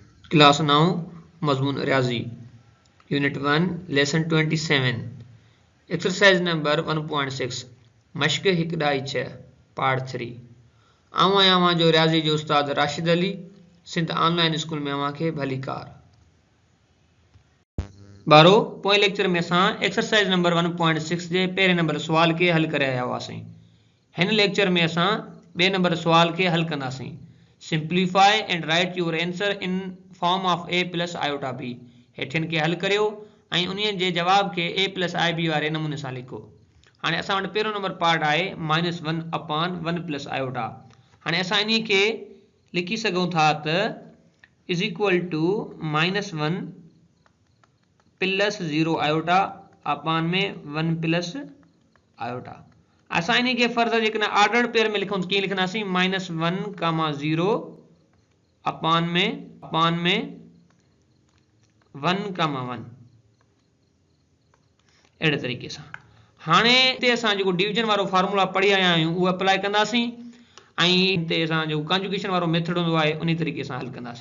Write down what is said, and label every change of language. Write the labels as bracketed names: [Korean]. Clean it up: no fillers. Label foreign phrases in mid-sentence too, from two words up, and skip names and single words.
[Sindhi] क्लास 9 मजमून रियाजी [English] unit 1 lesson 27 exercise number 1.6 [Sindhi] मश्क 1.6 पार्ट 3 आऊं आहियां जो रियाजी जो उस्ताद राशिद अली सिंध ऑनलाइन स्कूल में अवां खे भली कार बारो पोएं लेक्चर में असां [English] exercise number 1.6 [Sindhi] जे पहिरें नंबर सुवाल खे हल करे आया हुआसीं। हिन लेक्चर में असां ॿिए नंबर सुवाल खे हल कंदासीं। [English] simplify and write your answer in form of a plus iota b. [Sindhi] हेठिन खे हल करियो ऐं उन्हीअ जे जवाब खे [English] a plus ib [Sindhi] वारे नमूने सां लिखो। हाणे असां वटि पहिरियों नंबर पार्ट आहे [English] -1 upon 1 plus iota. [Sindhi] हाणे असां इन्ही खे लिखी सघूं था त [English] is equal to -1 plus 0 iota upon [Sindhi] में [English] 1 plus iota. [Sindhi] असां इन्ही खे फर्दर जेकॾहिं [English] order pair [Sindhi] में लिखूं कीअं लिखंदासीं -1, 0 अपॉन में 1, 1 अहिड़े तरीक़े सां। हाणे हिते असां जेको डिवीजन वारो फार्मूला पढ़ी आया आहियूं उहो अप्लाई कंदासीं ऐं हिते असां जेको कॉन्जुगेशन वारो मेथड हूंदो आहे उन तरीक़े सां हल कंदासीं।